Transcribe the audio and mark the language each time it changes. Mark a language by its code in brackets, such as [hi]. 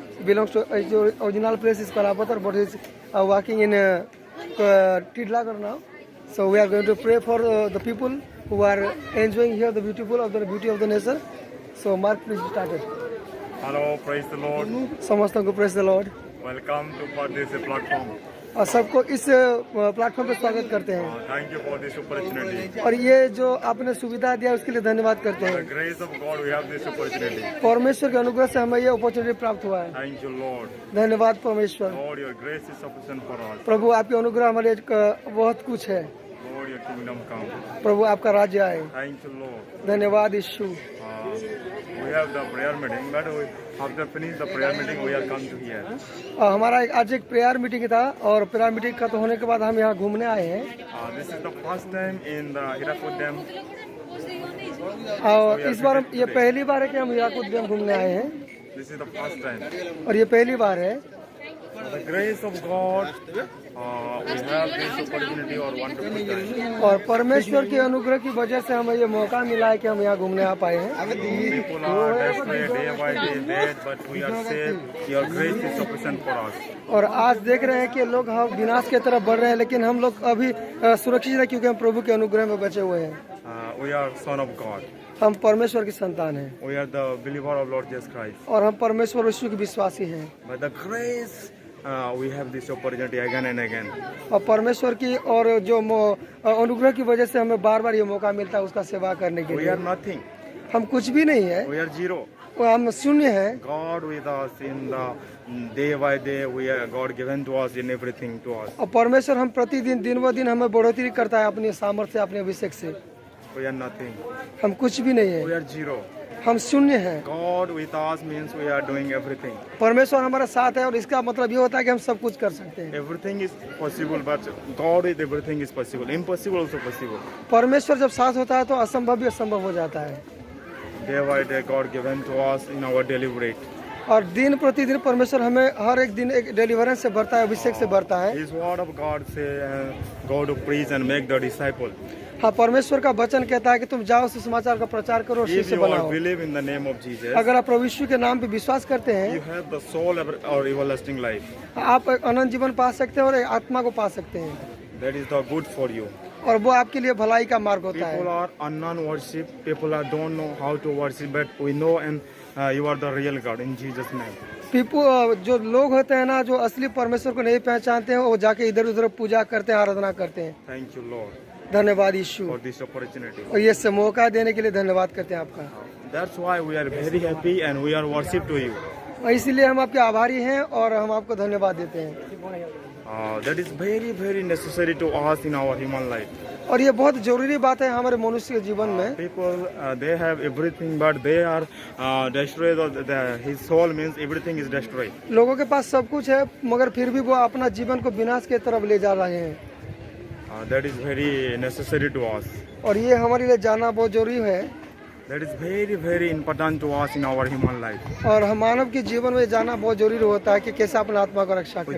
[en] Belongs to original place is Kalapathar, but is working in Tidlagal now. So we are going to pray for the people who are enjoying here the beauty of the nature. So Mark, please start it. Hello, praise the Lord. [hi] समस्तों को [en] praise the Lord. Welcome to for this platform. [hi] और सबको इस platform पे स्वागत करते हैं [en] Thank you for this opportunity. [hi] और ये जो आपने सुविधा दिया उसके लिए धन्यवाद करते [en] The [hi] हैं। [en] grace of God, we have this opportunity. [hi] परमेश्वर के अनुग्रह से हमें ये अपॉर्चुनिटी प्राप्त हुआ है। [en] Thank you, Lord. [hi] धन्यवाद परमेश्वर। [en] Lord, your grace is sufficient for us. [hi] प्रभु आपके अनुग्रह हमारे बहुत कुछ है। [en] Lord, your kingdom come. [hi] प्रभु आपका राज्य आए। [en] Thank you, Lord. [hi] धन्यवाद यीशु। [en] We have the prayer meeting, but after finish the prayer meeting, we are come to here. [hi] हमारा आज एक प्रेयर मीटिंग था और प्रेयर मीटिंग खत्म होने के बाद हम यहाँ घूमने आए हैं। [en] This is the first time in the Hirakud Dam. [hi] और इस बार ये पहली बार है कि हम हीराकुद डैम घूमने आए हैं। [en] This is the first time. [hi] और ये पहली बार है। [en] The grace of God, we have this opportunity or wonderful time. [hi] और परमेश्वर के अनुग्रह की वजह से हमें ये मौका मिला है कि हम यहाँ घूमने आ पाए हैं। [en] People are desperate day by day, dead, but we are saved. Your grace is sufficient for us. [hi] और आज देख रहे हैं कि लोग हम विनाश की तरफ बढ़ रहे हैं, लेकिन हम लोग अभी सुरक्षित है क्योंकि हम प्रभु के अनुग्रह में बचे हुए हैं। [en] We are son of God. [hi] हम परमेश्वर की संतान हैं [en] We are the believer of Lord Jesus Christ. [hi] और हम परमेश्वर यीशु के विश्वासी हैं। [en] By the grace, we have this opportunity again and again. [hi] और परमेश्वर की और जो अनुग्रह की वजह से हमें बार बार ये मौका मिलता है उसका सेवा करने के [en] We [hi] लिए। [en] are nothing. [hi] हम कुछ भी नहीं है, [en] We are zero. [hi] हम शून्य हैं। [en] God with us in the day by day. We are God given to us in everything to us. [hi] और परमेश्वर हम प्रतिदिन दिन ब दिन हमें बढ़ोतरी करता है अपनी सामर्थ्य अपने अभिषेक से। [en] We are nothing. [hi] हम कुछ भी नहीं [en] We [hi] है, [en] are zero. [hi] हम शून्य हैं। [en] God with us means we are doing everything. [hi] परमेश्वर हमारे साथ है और इसका मतलब ये होता है कि हम सब कुछ कर सकते हैं। [en] Everything is possible, but God with everything is possible. Impossible also possible. [hi] परमेश्वर जब साथ होता है तो असंभव भी असंभव हो जाता है। [en] Day by day, God given to us in our daily bread. [hi] और दिन प्रतिदिन परमेश्वर हमें हर एक दिन एक डिलीवरेंस से भरता है, अभिषेक से भरता है। [en] His word of God say, go to preach and make the disciple. [hi] हाँ, परमेश्वर का वचन कहता है कि तुम जाओ सुसमाचार का प्रचार करो और [en] If [hi] शिष्य [en] you are [hi] बनाओ। [en] believe in the name of Jesus, [hi] अगर आप प्रभु यीशु के नाम पे विश्वास करते हैं, [en] you have the soul or everlasting life. [hi] आप एक अनंत जीवन पा सकते हैं और एक आत्मा को पा सकते हैं [en] That is the good for you. [hi] और वो आपके लिए भलाई का मार्ग होता [en] People [hi] है। [en] are unknown worship. People are don't know how to worship, but we know and you are the real God in Jesus' name. [hi] जो लोग होते हैं ना, जो असली परमेश्वर को नहीं पहचानते हैं, वो जाके इधर उधर पूजा करते हैं, आराधना करते हैं। [en] Thank you, Lord, [hi] धन्यवाद यीशु। [en] for this opportunity. [hi] और ये मौका देने के लिए धन्यवाद करते हैं आपका। [en] That's why we are very happy and we are worship to you. [hi] और इसीलिए हम आपके आभारी हैं और हम आपको धन्यवाद देते हैं। [en] That is very, very necessary to us in our human life. [hi] और ये बहुत जरूरी बात है हमारे मनुष्य के जीवन में। [en] People, they have everything, but they are destroyed. His soul means everything is destroyed. [hi] लोगों के पास सब कुछ है मगर फिर भी वो अपना जीवन को विनाश की तरफ ले जा रहे हैं [en] That is very necessary to us. [hi] और ये हमारे लिए जानना बहुत जरूरी है। [en] That is very, very important to us in our human life. [hi] और हम मानव के जीवन में जानना बहुत जरूरी होता है कि कैसे अपने आत्मा को रक्षा करें।